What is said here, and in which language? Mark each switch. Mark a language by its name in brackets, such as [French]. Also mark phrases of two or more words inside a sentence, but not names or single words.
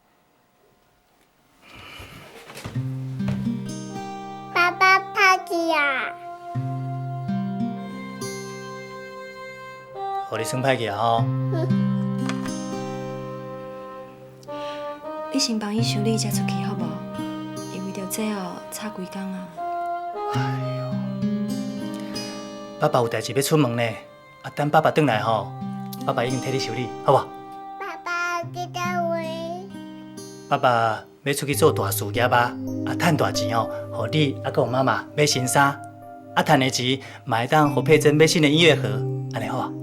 [Min Nan Chinese] 爸爸拍去啊！互你算歹去啊吼。你先帮伊修理才出去好无？因为着这哦，差几工啊。哎呦，爸爸有代志要出门呢，啊，等爸爸转来吼，爸爸已经替你修理，好无？爸爸在倒位？爸爸要出去做大事业啊，赚大钱哦，互你啊，佮妈妈买新衫，啊，赚的钱嘛会当互佩珍买新的音乐盒，安尼好啊？